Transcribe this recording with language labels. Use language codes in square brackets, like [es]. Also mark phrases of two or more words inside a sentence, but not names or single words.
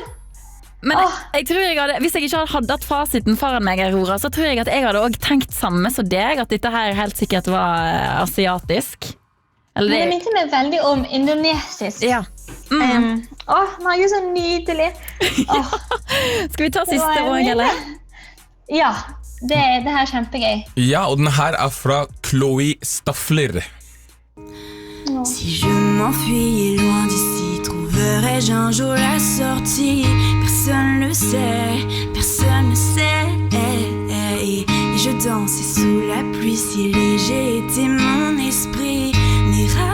[no] Men jeg tror hvis jeg ikke hadde hatt fasiten foran meg, Aurora, så tror jeg at jeg hadde også tenkt samme som deg, at dette her helt sikkert var asiatisk. Men det minte meg veldig om indonesisk. Ja. Margit, så nydelig. Skal vi ta siste også, eller? Ja, det her kjempegøy. Ja, og den her fra Chloe Staffler. [fr] Si je m'enfuis loin d'ici, trouverai-je un jour la sortie? Personne ne sait, personne ne sait. Et je dansais sous la pluie, si léger était mon esprit.